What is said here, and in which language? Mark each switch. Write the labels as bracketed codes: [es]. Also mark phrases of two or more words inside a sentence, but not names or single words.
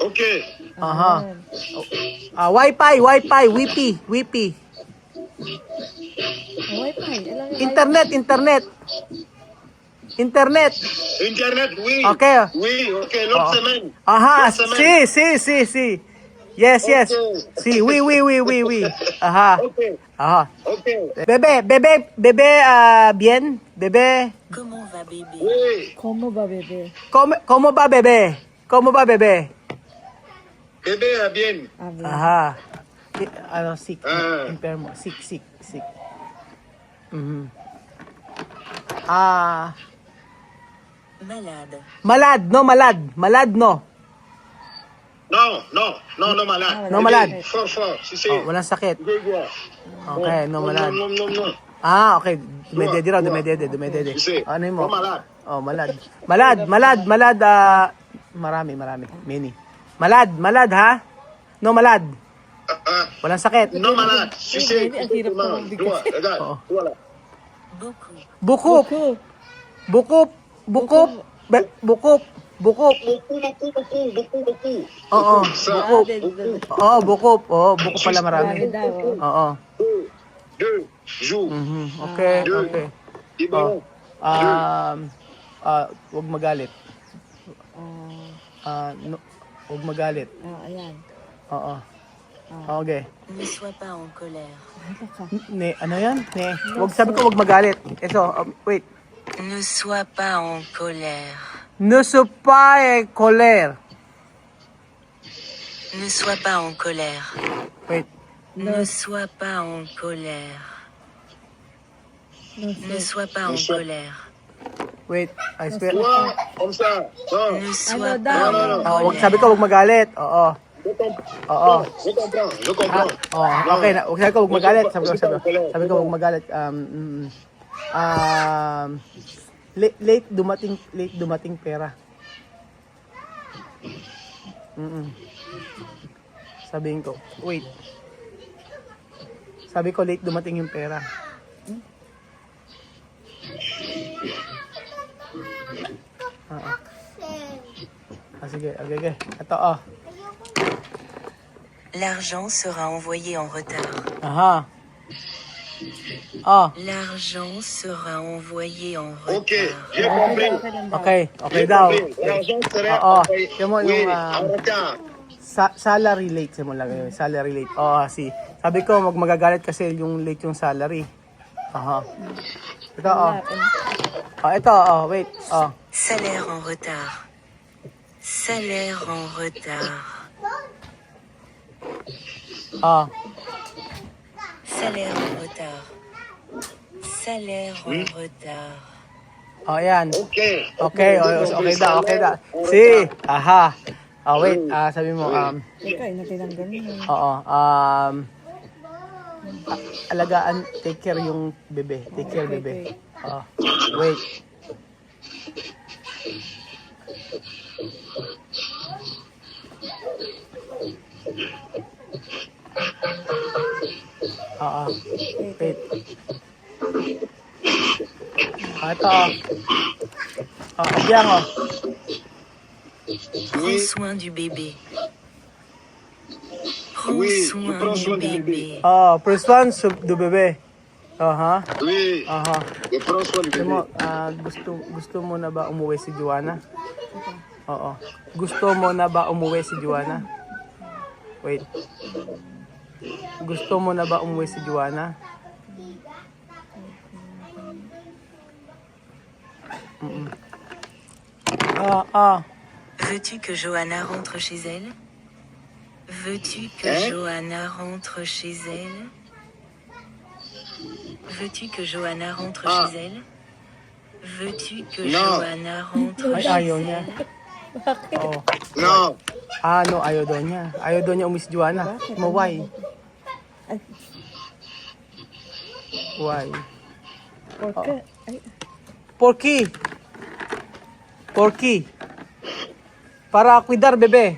[en] Ok. Aha. Wi-Fi. Wipi. [tl] Wifi. Alam yung Internet. [fr] Internet, oui. [en] Okay. [fr] Oui, ok. L'autre semaine. Aha. L'autre semaine. [en] Si. Yes. Okay. [fr] Si. Oui. Aha. [en] Ok. Aha. Ok. [fr] Bebe, bien. Bebe. Comment va bébé? Oui. [es] Como ba, bebe? ¿Cómo va, bebé? [fr] Bébé a bien. Abi. [en] Aha. Sick. Ah. [es] Enfermo. Sick. Mhm. [fr] Malade. Malad, no. Non, malade. No malade. Fort. [es] Si, si. [tl] Walang sakit. Gregor. [fr] Okay, no malad. Non. [tl] Okay. Dumedede raw, dumedede. Kasi, Ano mo? [fr] malad. [tl] Malad. Malad, marami. Many. Malad, ha? [fr] No malad. [tl] Walang sakit. [fr] Non malade. [es] Si, si. [tl] Ang hirap ko magbigay. [fr] Regarde. [tl] Oo. [fr] Voilà. Beaucoup. Bukup. Bukup. Beaucoup. [tl] Oo. [fr] Ça. [tl] Bukup. Bukup pala marami. Marami daw. Oo. [fr] 2 jours. [en] Okay. [fr] Libérons. [tl] Huwag magalit. Huwag magalit. Ayan. Oo. [en] Okay. [fr] Ne sois pas en colère. [tl] Ano yan? Huwag sabi ko huwag magalit. Ito, wait. [fr] Ne sois pas en colère. Ne sois pas colère. Ne sois pas en colère. [en] Wait. [fr] Ne sois pas en colère. Ne sois pas en colère. [en] Wait. I swear. [fr] Toi, comme ça. Non. Ne sois [tl] Ano [fr] pas [tl] daw? [fr] en [tl] Huwag sabi [fr] colère. [tl] ko huwag magalit. Oo. [fr] Je comprends. [tl] Okay na. Huwag sabi ko huwag magalit. Sabi ko huwag magalit. Late dumating pera. Sabihin ko, wait. Sabi ko late dumating yung pera. Sige. Ito, [fr] L'argent sera envoyé en retard. Aha. L'argent sera envoyé en [en] Ok, [fr] retard. j'ai compris. [tl] Okay daw. [fr] L'argent serait [tl] Oo. [fr] envoyé. [tl] Yung mo, [fr] Oui, [tl] yung, [fr] en retard. [en] Salary late [tl] sa mo lang yun. [en] Salary late. Si. [tl] Sabi ko magagalit kasi yung late yung salary. Aha. Ito, ito, wait. [fr] Salaire en retard. Salaire en retard. Salaire en retard. Salaire en retard. [tl] Yan. [en] Ok. [tl] Okay daw. Si. Aha. Wait. Sabi mo, Ikaw, natinanggal mo. alagaan, [en] take care [tl] yung bebe. [en] Take care, bebe. Wait. Wait. [tl] Ito. Biyang, [fr] Prends soin du bébé. Prends Oui, soin prends du soin du bébé. bébé. [en] First one, do bebe. Aha. [fr] Oui. Aha. Je prends soin du [tl] Gusto [fr] bébé. [tl] mo, gusto mo na ba umuwi si Joanna? Oo. Gusto mo na ba umuwi si Joanna? [en] Wait. [tl] Gusto mo na ba umuwi si Joanna? Ah. [fr] Veux-tu que Johanna rentre chez elle? Veux-tu que Hein? Johanna rentre chez elle? Veux-tu que Johanna rentre Ah. chez elle? Veux-tu que Non. Johanna rentre [tl] Ay, [fr] chez [tl] ayaw niya. [fr] elle? [tl] Oo. [fr] Non. [tl] No, ayaw daw niya. Ayaw daw niya umuwi si Joanna. [en] Mo, why? [tl] Ay, [en] Why? [tl] porke. Ay, Porky. [es] Para cuidar, bebe.